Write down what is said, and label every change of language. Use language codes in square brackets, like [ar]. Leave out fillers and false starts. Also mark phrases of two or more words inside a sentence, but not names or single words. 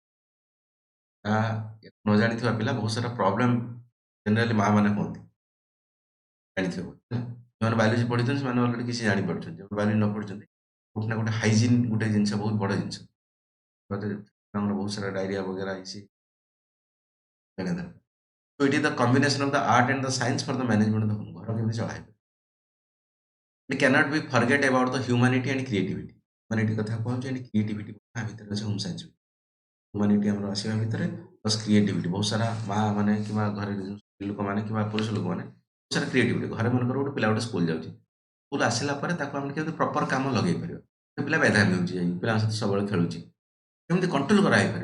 [or] ନ ଜାଣିଥିବା ପିଲା ବହୁତ ସାରା [en] problem generally [or] ମା ମାନେ ହୁଅନ୍ତି, ଜାଣିଥିବ ସେମାନେ ବାୟୋଲୋଜି ପଢିଛନ୍ତି, ସେମାନେ ଅଲରେଡି କିଛି ଜାଣିପାରୁଛନ୍ତି। ଯୋଉମାନେ ବାୟୋଲୋଜି ନ ପଢିଛନ୍ତି, ଗୋଟେ ନା ଗୋଟେ ହାଇଜିନ୍ ଗୋଟେ ଜିନିଷ ବହୁତ ବଡ଼ ଜିନିଷ, ଆମର ବହୁତ ସାରା ଡାଇରିଆ ବଗେରା ହେଇଛି। [en] So it is the combination of the art and the science for the management of the home, [or] ଘର କେମିତି ଚଳାଇବେ। [en] We cannot be forget about the humanity and creativity। [or] humanity କଥା କୁହନ୍ତୁ, [en] and creativity [or] ଆ ଭିତରେ ଅଛି [en] home science. [or] ହ୍ୟୁମାନିଟି ଆମର ଆସିବା ଭିତରେ [en] plus creativity, [or] ବହୁତ ସାରା ମା ମାନେ କିମ୍ବା ଘରେ ସ୍ତ୍ରୀ ଲୋକମାନେ କିମ୍ବା ପୁରୁଷ ଲୋକମାନେ ବହୁତ ସାରା କ୍ରିଏଟିଭିଟି। ଘରେ ମନେକର ଗୋଟେ ପିଲା ଗୋଟେ ସ୍କୁଲ ଯାଉଛି, ସ୍କୁଲ ଆସିଲା ପରେ ତାକୁ ଆମେ କେମିତି ପ୍ରପର କାମ ଲଗେଇ ପାରିବା। ପିଲା ମେଧାବୀ ହେଉଛି, ଯାଇକି ପିଲାଙ୍କ ସହିତ ସବୁବେଳେ ଖେଳୁଛି, କେମିତି କଣ୍ଟ୍ରୋଲ କରାହେଇପାରିବ।